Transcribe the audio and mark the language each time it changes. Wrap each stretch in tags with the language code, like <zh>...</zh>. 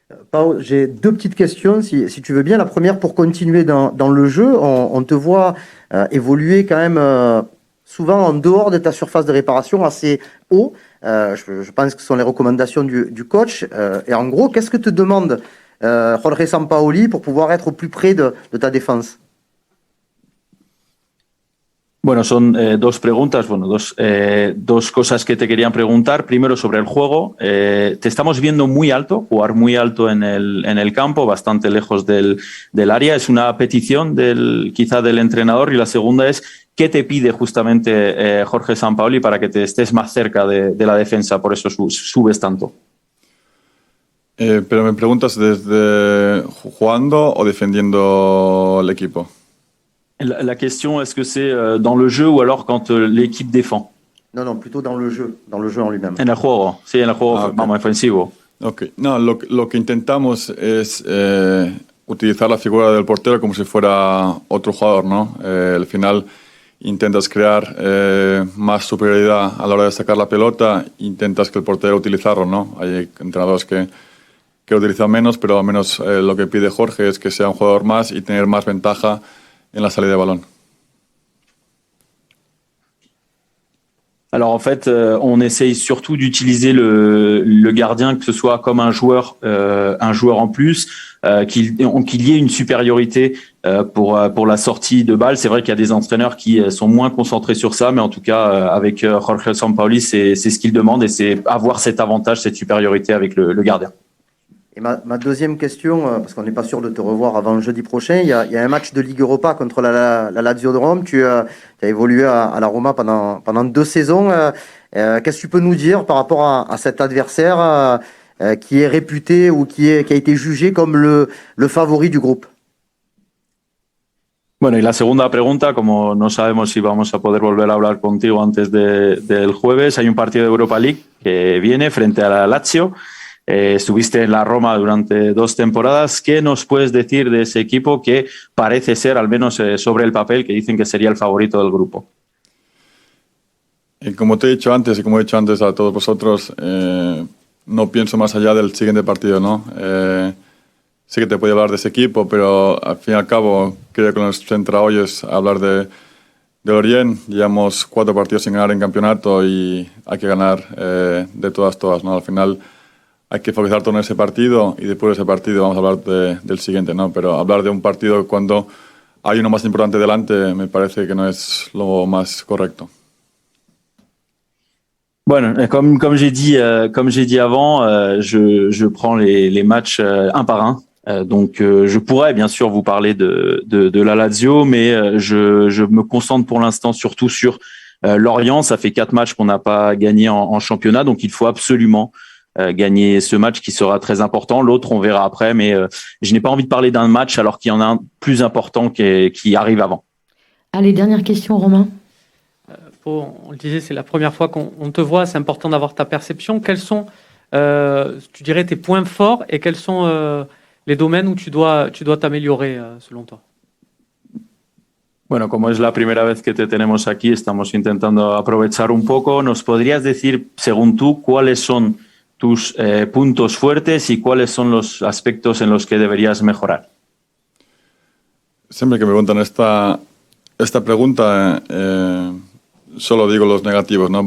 <fr>Pau, j'ai deux petites questions, si tu veux bien. La première, pour continuer dans le jeu, on te voit évoluer quand même souvent en dehors de ta surface de réparation, assez haut. Je pense que ce sont les recommandations du coach. Et en gros, qu'est-ce que te demande Jorge Sampaoli pour pouvoir être au plus près de ta défense?</fr> <es>Bueno, son dos preguntas, dos cosas que te querían preguntar. Primero sobre el juego. Te estamos viendo muy alto, jugar muy alto en el campo, bastante lejos del área. Es una petición quizá del entrenador. Y la segunda es, ¿qué te pide justamente Jorge Sampaoli para que te estés más cerca de la defensa? Por eso subes tanto. Pero me preguntas desde jugando o defendiendo el equipo.</es> <fr>La question, est-ce que c'est dans le jeu ou alors quand l'équipe défend? Non, plutôt dans le jeu en lui-même.</fr> <es>En el juego, sí, en el juego okay. Vamos, ofensivo. Okay. No, lo que intentamos es utilizar la figura del portero como si fuera otro jugador, ¿no? Al final intentas crear más superioridad a la hora de sacar la pelota, intentas que el portero utilizarlo, ¿no? Hay entrenadores que utilizan menos, pero al menos lo que pide Jorge es que sea un jugador más y tener más ventaja en la salida de ballon.</es> <fr>Alors en fait, on essaye surtout d'utiliser le gardien, que ce soit comme un joueur en plus, qu'il y ait une supériorité pour la sortie de balle. C'est vrai qu'il y a des entraîneurs qui sont moins concentrés sur ça, mais en tout cas avec Jorge Sampaoli, c'est ce qu'il demande, et c'est avoir cet avantage, cette supériorité avec le gardien. Et ma deuxième question, parce qu'on n'est pas sûr de te revoir avant jeudi prochain, il y a un match de Ligue Europa contre la Lazio de Rome. Tu as évolué à la Roma pendant 2 saisons. Qu'est-ce que tu peux nous dire par rapport à cet adversaire qui est réputé ou qui a été jugé comme le favori du groupe?</fr> <es>Bueno, y la segunda pregunta, como no sabemos si vamos a poder volver a hablar contigo antes del jueves, hay un partido de Europa League que viene frente a la Lazio. Estuviste en la Roma durante 2 temporadas. ¿Qué nos puedes decir de ese equipo que parece ser, al menos sobre el papel, que dicen que sería el favorito del grupo? Como te he dicho antes y como he dicho antes a todos vosotros, no pienso más allá del siguiente partido, ¿no? Sí que te puedo hablar de ese equipo, pero al fin y al cabo creo que lo que nos centra hoy es hablar de Lorient. Llevamos 4 partidos sin ganar en campeonato y hay que ganar de todas, ¿no? Al final hay que focalizar todo en ese partido y después de ese partido vamos a hablar del siguiente, ¿no? Pero hablar de un partido cuando hay uno más importante delante me parece que no es lo más correcto.</es> <fr>Bueno, comme j'ai dit avant, je prends les matchs un par un. Donc je pourrais bien sûr vous parler de la Lazio, mais je me concentre pour l'instant surtout sur Lorient. Ça fait 4 matchs qu'on n'a pas gagné en championnat, donc il faut absolument gagner ce match qui sera très important. L'autre, on verra après, mais je n'ai pas envie de parler d'un match alors qu'il y en a un plus important qui arrive avant. Allez, dernière question, Romain. On le disait, c'est la première fois qu'on te voit, c'est important d'avoir ta perception. Quels sont, tu dirais, tes points forts et quels sont les domaines où tu dois t'améliorer selon toi?</fr> <es>Bueno, como es la primera vez que te tenemos aquí, estamos intentando aprovechar un poco. ¿Nos podrías decir, según tú, cuáles son tus puntos fuertes y cuáles son los aspectos en los que deberías mejorar? Siempre que me preguntan esta pregunta, solo digo los negativos, ¿no?</es>